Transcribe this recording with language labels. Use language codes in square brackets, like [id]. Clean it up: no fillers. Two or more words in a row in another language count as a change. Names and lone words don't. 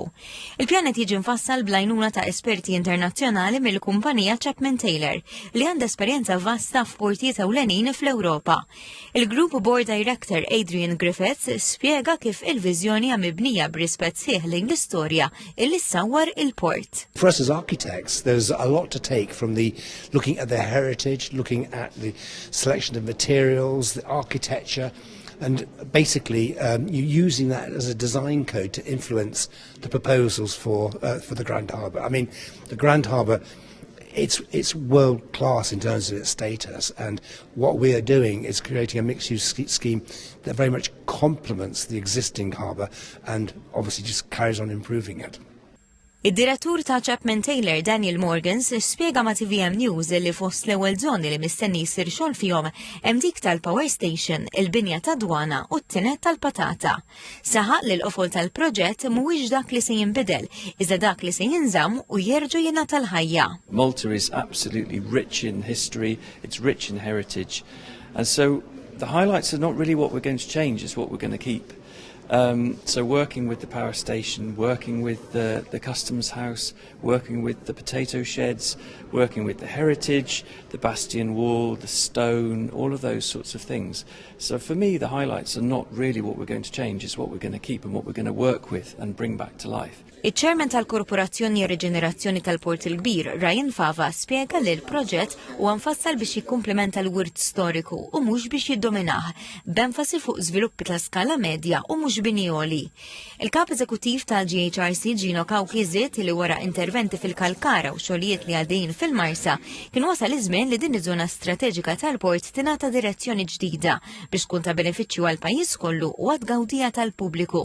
[mt] Il-pjan qed jiġi mfassal bl-għajnuna ta' esperti internazzjonali mill-kumpanija Chapman Taylor li għandha esperjenza vasta f'portijiet ewlenin fl-Ewropa. Il- [en] Group Board Director [mt] Adrian Griffiths spjega kif il-viżjoni hija mibnija b'rispett sieħ lejn l-istorja illi ssawwar il-port. [en] For us as architects, there's a lot to take from looking at the heritage, looking at the selection of materials, the architecture, and basically using that as a design code to influence the proposals for the Grand Harbour. I mean, the Grand Harbour, it's world class in terms of its status, and what we are doing is creating a mixed-use scheme that very much complements the existing harbour and obviously just carries on improving it. [mt] Id-direttur ta' Chapman Taylor Daniel Morgans spjega ma' TVM News li fost l-ewwel żoni li mistenni jsir xogħol fihom hemm dik tal-Power Station, il-binja ta' dwana u t-tinet tal-patata. Saħaq li l-qofol tal-proġett mhuwiex dak li se jinbidel, iżda dak li se jinżamm u jerġa' jingħata l-ħajja. [en] Malta is absolutely rich in history, it's rich in heritage, and so the highlights are not really what we're going to change, it's what we're going to keep. So working with the power station, working with the customs house, working with the potato sheds, working with the heritage, the bastion wall, the stone, all of those sorts of things. So for me, the highlights are not really what we're going to change, it's what we're going to keep and what we're going to work with and bring back to life. [mt] Iċ-Chairman tal-Korporazzjoni Reġenerazzjoni tal-Port il-Kbir, Ryan Fava, spjega li l-proġett huwa mfassal biex jikkumplementa l-wirt storiku u mhux biex jiddominah, b'enfasi fuq żviluppi ta' skala medja u mhux bini għoli. Il-Kap Eżekuttiv tal-GHRC Gino Kawkiżiet li wara interventi fil-Kalkara u xogħlijiet li għaddejjin fil-Marsa kien wasal iż-żmien li din iż-żona strateġika tal-port tingħata direzzjoni ġdida biex tkun ta' benefiċċju għall-pajjiż kollu u għad-gawdija tal-pubbliku.